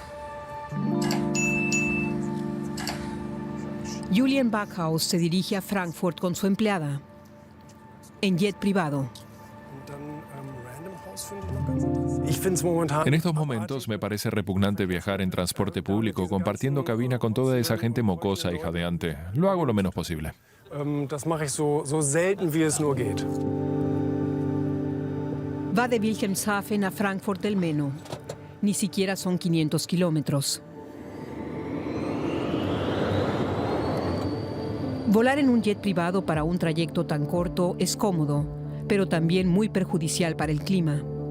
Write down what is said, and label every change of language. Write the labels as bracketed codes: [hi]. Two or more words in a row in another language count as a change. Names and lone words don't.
[es] Julian Backhaus se dirige a Frankfurt con su empleada, en jet privado. En estos momentos me parece repugnante viajar en transporte público compartiendo cabina con toda esa gente mocosa y jadeante. Lo hago lo menos posible. [de] Das mache ich so selten, wie es nur geht. [es] Va de Wilhelmshaven a Frankfurt del Meno. Ni siquiera son 500 kilómetros. Volar en un jet privado para un trayecto tan corto es cómodo, pero también muy perjudicial para el clima.